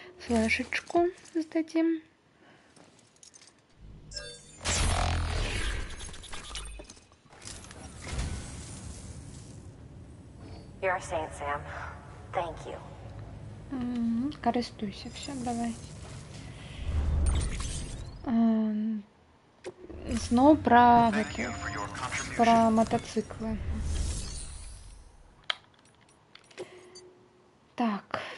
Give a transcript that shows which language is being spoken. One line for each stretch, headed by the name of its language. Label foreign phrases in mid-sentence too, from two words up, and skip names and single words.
Ukrainian: флешечку здадим.
English: You're a saint, Sam. Thank you.
Ukrainian: Користуйся, все, давай. Знову про мотоцикли. Так.